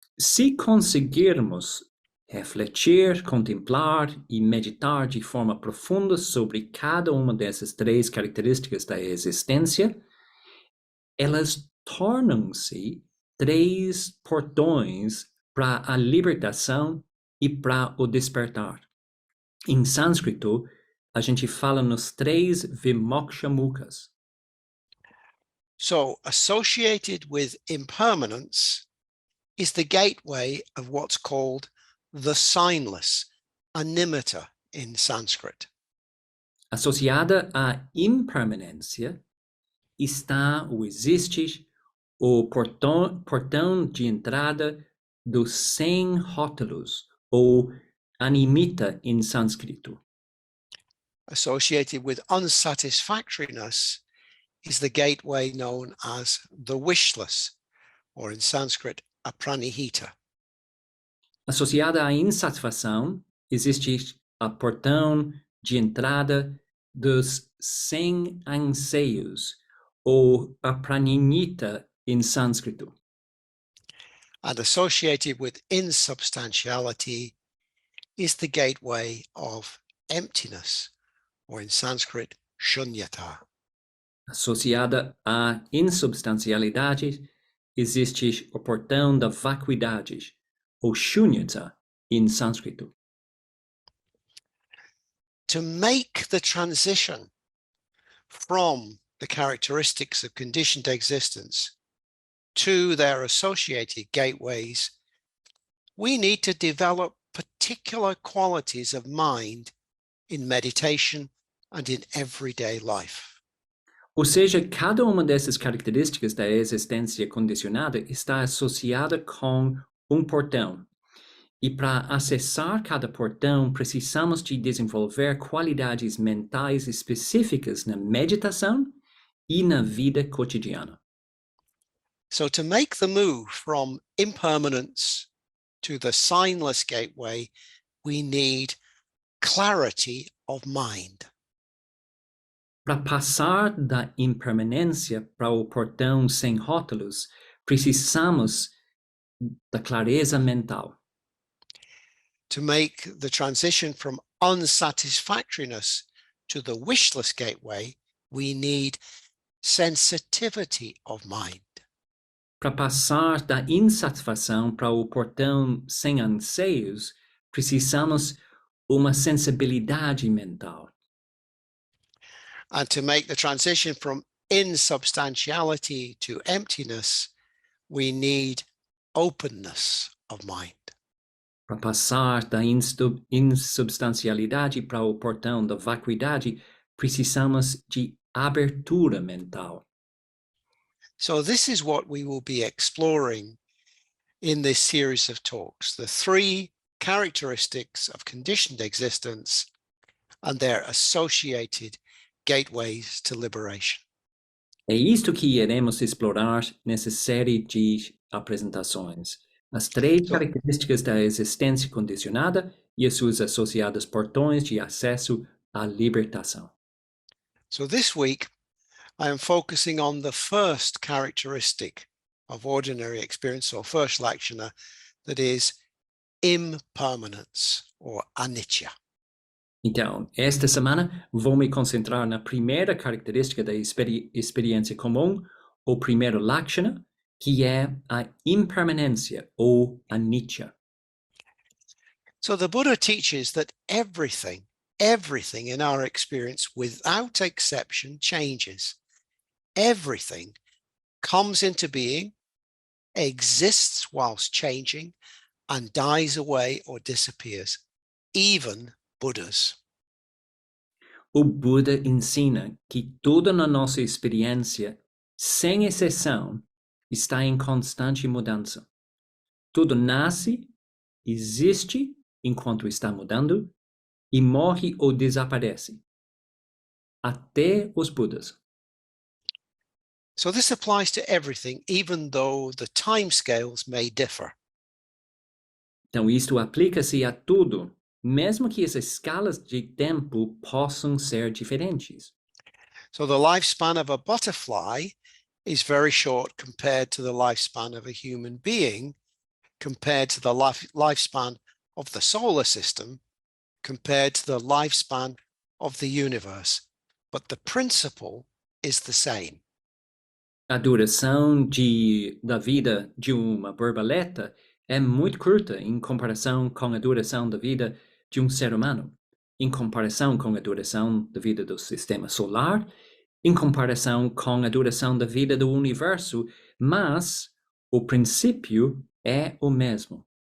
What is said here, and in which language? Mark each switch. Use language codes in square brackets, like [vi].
[pt] Se conseguirmos refletir, contemplar e meditar de forma profunda sobre cada uma dessas três características da existência, elas tornam-se três portões para a libertação e para o despertar. Em sânscrito, a gente fala nos três vimokshamukhas. [en] So, associated with impermanence is the gateway of what's called the signless, animita in Sanskrit. [pt] Associada à impermanência está o existe, o portão de entrada dos sem rótulos, ou animita em sânscrito. [en] Associated with unsatisfactoriness is the gateway known as the wishless, or in Sanskrit, apranihita. [pt] Associada à insatisfação, existe o portão de entrada dos sem anseios, ou apranihita em sânscrito. [en] And associated with insubstantiality is the gateway of emptiness, or in Sanskrit, shunyata. [pt] Associada à insubstancialidade, existe o portão da vacuidade, ou shunyata em sânscrito. [en] To make the transition from the characteristics of conditioned existence to their associated gateways, we need to develop particular qualities of mind in meditation and in everyday life. [pt] Ou seja, cada uma dessas características da existência condicionada está associada com um portão. E para acessar cada portão, precisamos de desenvolver qualidades mentais específicas na meditação e na vida cotidiana. [en] So to make the move from impermanence to the signless gateway, we need clarity of mind. [pt] Para passar da impermanência para o portão sem rótulos, precisamos da clareza mental. [en] To make the transition from unsatisfactoriness to the wishless gateway, we need sensitivity of mind. [pt] Para passar da insatisfação para o portão sem anseios, precisamos uma sensibilidade mental. [en] And to make the transition from insubstantiality to emptiness, we need openness of mind. [pt] Para passar da insubstancialidade para o portão da vacuidade, precisamos de abertura mental. [en] So this is what we will be exploring in this series of talks, the three characteristics of conditioned existence and their associated gateways to liberation. [pt] É isto que iremos explorar nessa série de apresentações. As três características da existência condicionada e as suas associadas portões de acesso à libertação. [en] So this week, I am focusing on the first characteristic of ordinary experience, or first lakshana, that is impermanence, or Anitya. [pt] Então, esta semana vou me concentrar na primeira característica da experiência comum, ou primeiro lakshana, que é a impermanência, ou Anitya. [en] So the Buddha teaches that everything in our experience, without exception, changes. Everything comes into being, exists whilst changing, and dies away or disappears, even Buddhas. [pt] O Buda ensina que tudo na nossa experiência, sem exceção, está em constante mudança. Tudo nasce, existe enquanto está mudando e morre ou desaparece. Até os Budas. [en] So this applies to everything, even though the timescales may differ. [pt] Então, isto aplica-se a tudo, mesmo que as escalas de tempo possam ser diferentes. [en] So the lifespan of a butterfly is very short compared to the lifespan of a human being, compared to the lifespan of the solar system, compared to the lifespan of the universe, but the principle is the same. [pt] A duração da vida de uma borboleta é muito curta em comparação com a duração da vida de um ser humano, em comparação com a duração da vida do sistema solar, em comparação com a duração da vida do universo, mas o princípio é o mesmo.